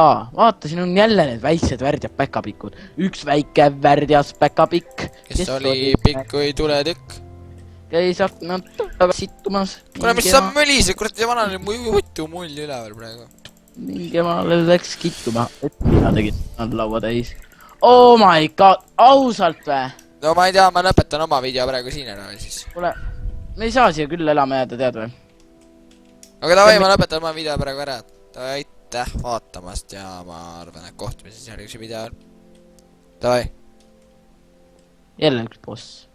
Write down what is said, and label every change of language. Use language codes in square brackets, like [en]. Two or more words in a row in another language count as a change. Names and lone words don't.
[et] vaata, siin on jälle need väiksed värdjad päkapikud. üks väike värdjas päkapikk. kes oli pikk kui tuletükk. käis aknad taga sittumas. kuule, mis sa mölised, kurat, ja vana oli mu jutu mull üleval praegu. mingi emale läks kittuma. mina tegin laua täis. [en] Oh my god, [et] ausalt vä? no ma ei tea, ma lõpetan oma video praegu siin ära siis. kuule, me ei saa siia küll elama jääda, tead või? aga davai, ma lõpetan oma video praegu ära. aitäh vaatamast ja ma arvan, et kohtumises järgmise video. Davai. jälle üks boss.